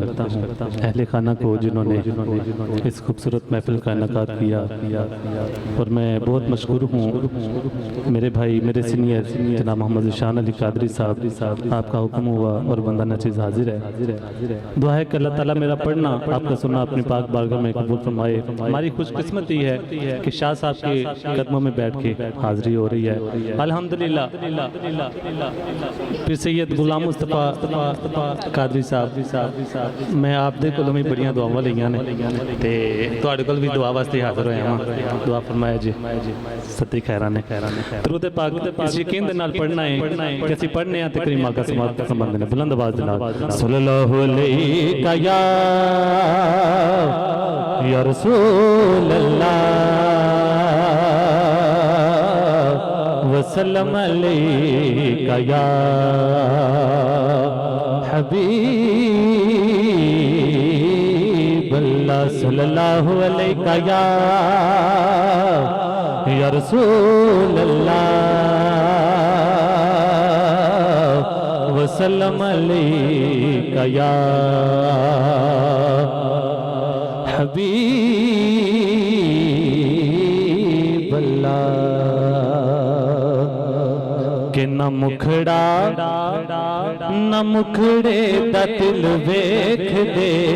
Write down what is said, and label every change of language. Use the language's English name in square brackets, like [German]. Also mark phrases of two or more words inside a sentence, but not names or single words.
[Urdu] اہل خانہ کو جنہوں نے اس خوبصورت محفل کا انعقاد کیا اور میں بہت مشکور ہوں میرے بھائی میرے سینئر جناب محمد شان علی قادری صاحب آپ کا حکم ہوا اور بندہ نچیز حاضر ہے دعا ہے کہ اللہ تعالیٰ میرا پڑھنا آپ کا سننا اپنی پاک بارگاہ میں قبول فرمائے ہماری خوش قسمتی ہے کہ شاہ صاحب کے قدموں میں بیٹھ کے حاضری ہو رہی ہے الحمدللہ [Punjabi] پھر سید غلام مصطفیٰ قادری صاحب میں آپ دے کولوں بھی بڑیاں دعاواں لئیاں نے تے تواڈے کول بھی دعا واسطے حاضر ہوئے ہاں دعا فرمایا جی ستی خیرانے درود پاک اس یقین دے نال پڑھنا ہے کہ اسی پڑھنے ہیں تے کریم آقا سماعت سمبند نے بلند آواز دے نال [Arabic] صلی اللہ علیہ یا رسول اللہ وسلم علیک یا حبیب اللہ صلی اللہ علیک یا رسول اللہ وسلم علیک یا حبیب اللہ [Punjabi] کے نہ مکھڑا نہ مکھڑے دا دل ویکھ دے